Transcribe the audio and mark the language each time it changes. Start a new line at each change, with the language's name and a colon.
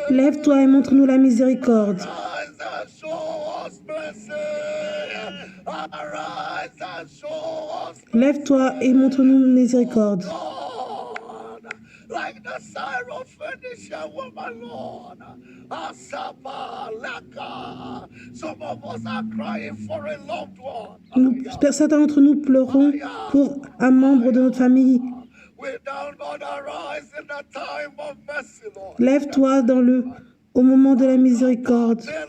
French: Lève-toi et montre-nous la miséricorde.
English: Arise and show us mercy. Arise and show us
French: Lève-toi et montre-nous miséricorde.
English: Lord, like the Syrophoenician woman, Lord. Asapa Laka. Some of us are crying for a loved one.
French: Certains d'entre nous pleurons pour un membre de notre famille.
English: Without God arise in the time of mercy, Lord.
French: Lève-toi au moment de la miséricorde.